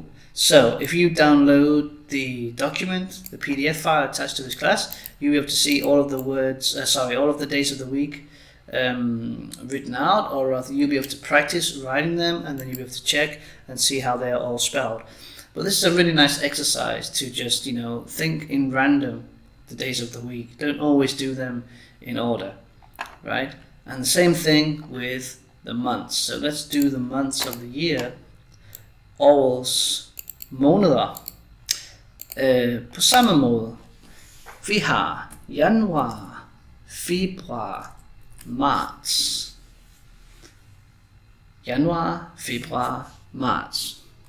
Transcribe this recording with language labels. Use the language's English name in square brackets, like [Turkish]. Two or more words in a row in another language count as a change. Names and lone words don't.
[English] So if you download the document, the PDF file attached to this class, you'll be able to see all of the all of the days of the week written out, or rather you'll be able to practice writing them, and then you'll be able to check and see how they are all spelled. But this is a really nice exercise to just, think in random the days of the week. Don't always do them in order, right? And the same thing with the months. So let's do the months of the year. [Danish] Årets måneder. På samme måde. Vi har januar, februar, marts. Januar, februar, marts.